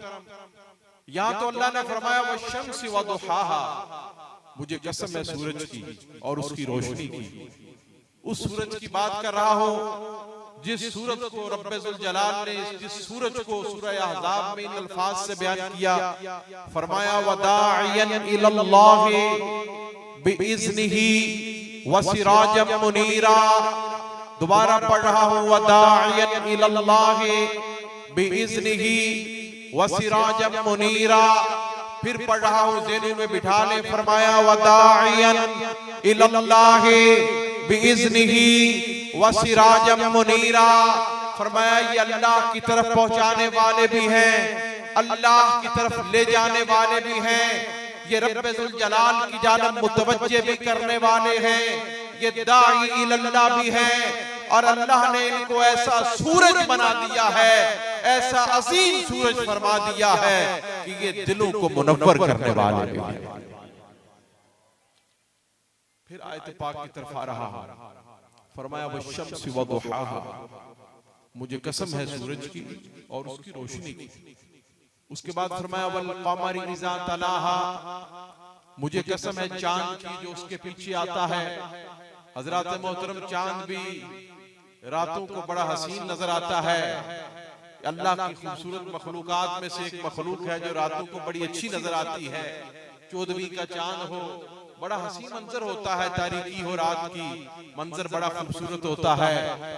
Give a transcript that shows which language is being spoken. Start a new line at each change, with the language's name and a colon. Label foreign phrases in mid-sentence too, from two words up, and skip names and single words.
Hindi: यहां तो अल्लाह ने फरमाया
Arabic: والشمس وضحاها,
Hindi: मुझे कसम है सूरज की और उसकी रोशनी की। उस सूरज की बात कर रहा हूं जिस सूरज को रब्बे जुल जलाल ने, जिस सूरज को सूरह अहज़ाब में इन अल्फाज से बयान किया, फरमाया
Arabic: وداعيا إلى الله بإذنه وسراجا منيرا.
Hindi: दोबारा पढ़ रहा हूं
Arabic: وداعيا إلى الله بإذنه وسراجا منيرا.
Hindi: फिर पढ़ रहा हूं ज़हन में बिठा ले, फरमाया
Arabic: وداعيا إلى الله بإذنه وسراجا منيرا.
Hindi: फरमाया ये अल्लाह की तरफ पहुंचाने वाले भी हैं, अल्लाह की तरफ ले जाने वाले भी हैं, ये रब्बे जुल जलाल की जानिब मुतवज्जे भी करने वाले हैं, ये दाई इल्लाह भी हैं। और अल्लाह ने इनको ऐसा सूरज बना दिया है, ऐसा अजीम सूरज फरमा दिया है कि ये दिलों को मुनव्वर करने वाले भी हैं। फिर आयत पाक की तरफ आ रहा है, फरमाया
Arabic: والشمس وضحاها,
Hindi: मुझे कसम है सूरज की और उसकी रोशनी की।
Arabic: उसके बाद फरमाया والقمر إذا تلاها,
Hindi: मुझे कसम है चांद की जो उसके पीछे आता है। हज़रात मोहतरम, चांद भी रातों को बड़ा हसीन नजर आता है। अल्लाह की खूबसूरत मखलूकात में से एक मखलूक है जो रातों को बड़ी अच्छी नजर आती है। 14वीं का चांद हो, बड़ा हसीन मंजर होता है, तारीकी हो रात की, मंजर बड़ा खूबसूरत होता है।